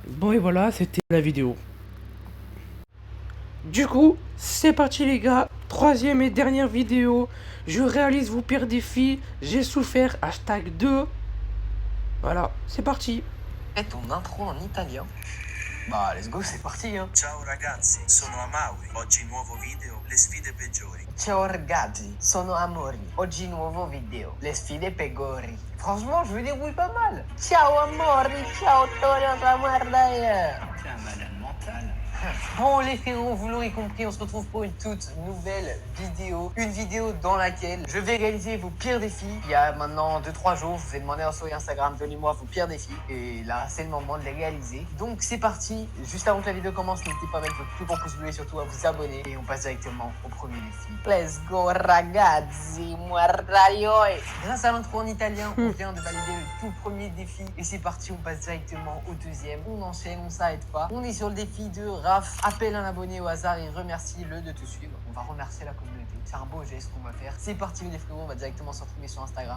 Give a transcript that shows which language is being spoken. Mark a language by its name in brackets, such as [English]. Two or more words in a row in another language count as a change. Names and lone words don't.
[French] Bon, et voilà, c'était la vidéo. Du coup, c'est parti les gars, troisième et dernière vidéo. Je réalise vos pires défis, j'ai souffert, #2. Voilà, c'est parti. Et ton intro en italien. Bah, [English] let's go, [French] c'est parti, hein. [Italian] Ciao ragazzi, sono Amauri. Oggi nuovo video, le sfide peggiori. Ciao ragazzi, sono Amori. Oggi nuovo video, le sfide peggiori. [French] Franchement, je me débrouille pas mal. [Italian] Ciao Amori, ciao Tonio, ta merda. [French] T'es un malade mental. Bon les frérots, vous l'aurez compris, on se retrouve pour une toute nouvelle vidéo. Une vidéo dans laquelle je vais réaliser vos pires défis. Il y a maintenant 2-3 jours, je vous ai demandé en story Instagram, donnez-moi vos pires défis. Et là, c'est le moment de les réaliser. Donc c'est parti. Juste avant que la vidéo commence, n'hésitez pas à mettre votre plus grand pouce bleu et surtout à vous abonner. Et on passe directement au premier défi. [English] Let's go ragazzi, muertaio. [French] Grâce à l'intro en italien, on vient de valider le tout premier défi. Et c'est parti, on passe directement au deuxième. On enchaîne, on s'arrête pas. On est sur le défi de Raph appelle un abonné au hasard et remercie-le de te suivre. On va remercier la communauté. C'est un beau geste qu'on va faire. C'est parti les frérots, on va directement se retrouver sur Instagram.